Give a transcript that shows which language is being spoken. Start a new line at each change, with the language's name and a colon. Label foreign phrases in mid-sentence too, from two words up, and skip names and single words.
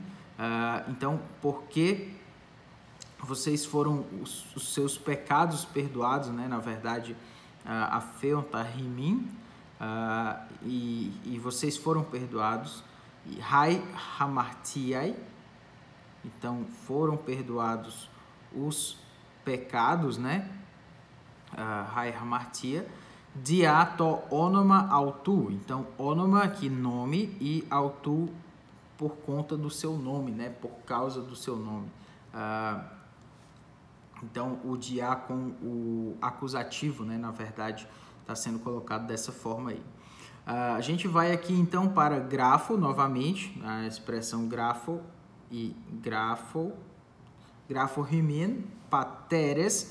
Portuguese: Então, porque vocês foram os seus pecados perdoados, né? Na verdade, afeontahimin, e vocês foram perdoados. E
Greek: αἱ ἁμαρτίαι,
Portuguese: então foram perdoados os pecados, né?
Greek: Αἱ ἁμαρτίαι. Διὰ τὸ ὄνομα αὐτοῦ,
Portuguese: então onoma aqui nome e autu por conta do seu nome, né? Por causa do seu nome. Então, o dia com o acusativo, né, na verdade, está sendo colocado dessa forma aí. A gente vai aqui, então, para grafo, novamente, a expressão grafo e grafo,
Greek: γράφω ὑμῖν, πατέρες.